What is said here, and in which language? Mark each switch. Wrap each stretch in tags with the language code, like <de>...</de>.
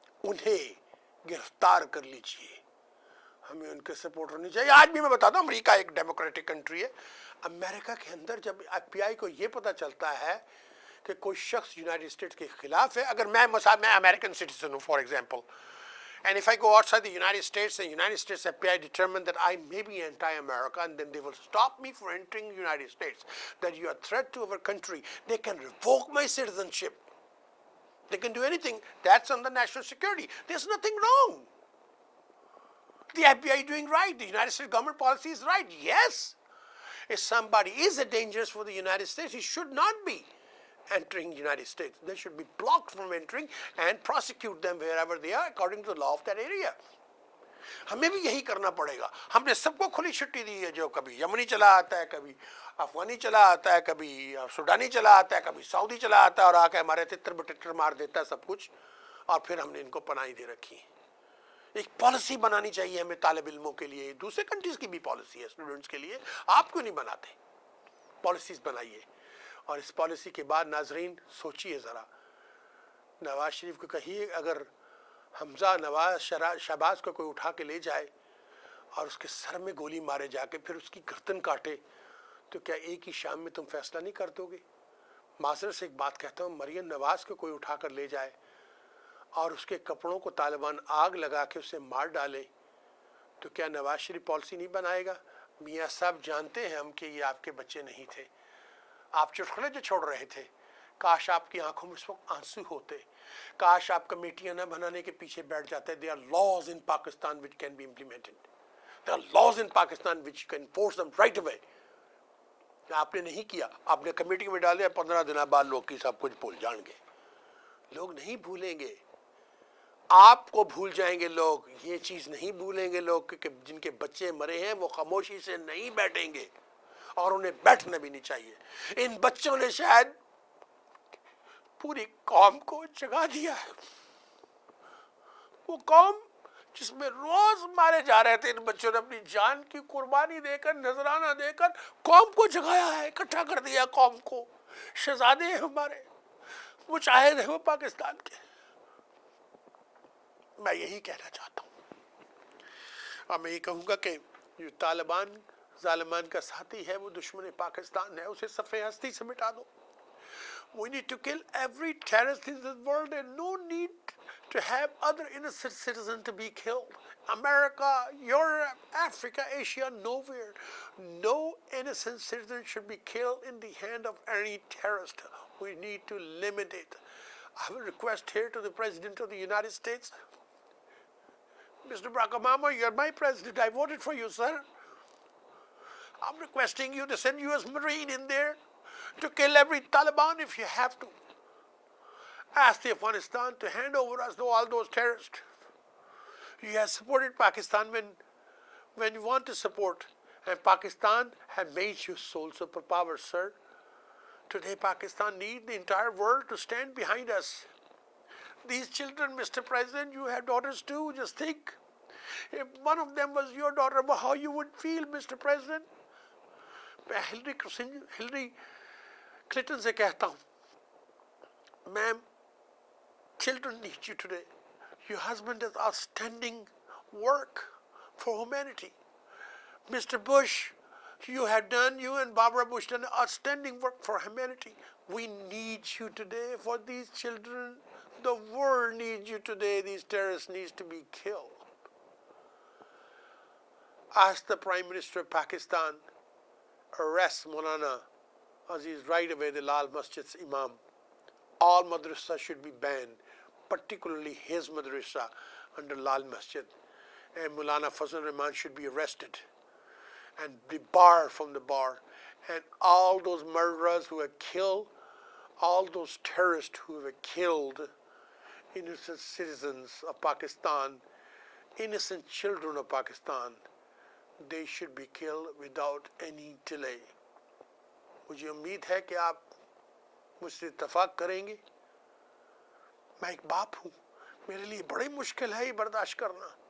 <ur>انہیں گرفتار کر لیجئے، ہمیں ان کے سپورٹ ہونی چاہیے۔ آج بھی میں بتاتا ہوں، امریکہ ایک ڈیموکریٹک کنٹری ہے، امریکہ کے اندر جب ایف بی آئی کو یہ پتہ چلتا ہے کہ کوئی شخص یونائٹڈ اسٹیٹس کے خلاف ہے، اگر میں امریکن سٹیزن ہوں for example,</ur> <en>and if I go outside the United States, the United States FBI determine that I may be anti-America, and then they will stop me from entering the United States, that you are a threat to our country, they can revoke my citizenship. They can do anything. That's on the national security. There's nothing wrong. The FBI is doing right. The United States government policy is right. Yes. If somebody is dangerous for the United States, he should not be entering the United States. They should be blocked from entering and prosecute them wherever they are according to the law of that area.</en> <ur>ہمیں بھی یہی کرنا پڑے گا۔ ہم نے سب کو کھلی چھٹی دی ہے، جو کبھی یمنی چلا آتا ہے، کبھی افغانی چلا آتا ہے، کبھی سوڈانی چلا آتا ہے، کبھی سعودی چلا آتا ہے، اور آ کے ہمارے تتر بٹتر مار دیتا ہے سب کچھ، اور پھر ہم نے ان کو پناہی دے رکھی۔ ایک پالیسی بنانی چاہیے ہمیں طالب علموں کے لیے، دوسرے کنٹریز کی بھی پالیسی ہے اسٹوڈنٹس کے لیے، آپ کیوں نہیں بناتے؟ پالیسیز بنائیے۔ اور اس پالیسی کے بعد ناظرین سوچئے ذرا، نواز شریف کو کہیے اگر حمزہ نواز شہباز کو کوئی اٹھا کے لے جائے اور اس کے سر میں گولی مارے جا کے پھر اس کی گردن کاٹے، تو کیا ایک ہی شام میں تم فیصلہ نہیں کر دو گے؟ معذرت سے ایک بات کہتا ہوں، مریم نواز کو کوئی اٹھا کر لے جائے اور اس کے کپڑوں کو طالبان آگ لگا کے اسے مار ڈالے، تو کیا نواز شریف پالیسی نہیں بنائے گا؟ میاں صاحب جانتے ہیں ہم کہ یہ آپ کے بچے نہیں تھے، آپ چٹکلے جو چھوڑ رہے تھے کاش آپ کی آنکھوں میں اس وقت آنسو ہوتے, کاش آپ کمیٹیاں نہ بنانے کے پیچھے بیٹھ جاتے.</ur> <en>There are laws in Pakistan which can be implemented. There are laws in Pakistan which you can enforce them right away.</en> <ur>آپ نے نہیں کیا, آپ نے کمیٹی میں ڈال دیا, 15 دن بعد لوگ کی سب کچھ بھول جائیں گے. لوگ نہیں بھولیں گے, آپ کو بھول جائیں گے لوگ, یہ چیز نہیں بھولیں گے لوگ کہ جن کے بچے مرے ہیں وہ خاموشی سے نہیں بیٹھیں گے, اور انہیں بیٹھنا بھی نہیں چاہیے. ان بچوں نے شاید پوری قوم کو جگا دیا ہے. وہ قوم جس میں روز مارے جا رہے تھے, ان بچوں نے اپنی جان کی قربانی دے کر, نذرانہ دے کر قوم کو جگایا ہے, اکٹھا کر دیا قوم کو. شہزادے ہیں ہمارے, مجاہد ہیں وہ پاکستان کے. میں یہی کہنا چاہتا ہوں, اور میں یہ کہوں گا کہ جو طالبان ظالمان کا ساتھی ہے وہ دشمن پاکستان ہے, اسے صفحہ ہستی سے مٹا دو.</ur> <en>We need to kill every terrorist in this world, and no need to have other innocent citizens to be killed. America, Europe, Africa, Asia, nowhere. No innocent citizen should be killed in the hand of any terrorist. We need to limit it. I have a request here to the President of the United States. Mr. Barack Obama, you're my president. I voted for you, sir. I'm requesting you to send U.S. Marine in there to kill every Taliban if you have to. Ask the Afghanistan to hand over us to all those terrorists. You have supported Pakistan when you want to support, and Pakistan has made you sole superpower, sir. Today Pakistan needs the entire world to stand behind us. These children, Mr. President, you have daughters too. Just think, if one of them was your daughter, how you would feel, Mr. President.</en> <ur>میں Hillary Clinton سے کہتا ہوں,</ur> <en>ma'am, children need you today. Your husband does outstanding work for humanity. Mr. Bush, you and Barbara Bush done outstanding work for humanity. We need you today for these children. The world needs you today. These terrorists need to be killed. Ask the Prime Minister of Pakistan, arrest Maulana Aziz right away, the Lal Masjid's Imam. All madrasa should be banned, particularly his madrasa under Lal Masjid. And Maulana Fazl Rahman should be arrested and be barred from the bar. And all those murderers who have killed, all those terrorists who have killed innocent citizens of Pakistan, innocent children of Pakistan, they should be killed without any delay.</en> <ur>مجھے امید ہے کہ آپ مجھ سے اتفاق کریں گے. میں ایک باپ ہوں, میرے لیے بڑی مشکل ہے یہ برداشت کرنا.</ur>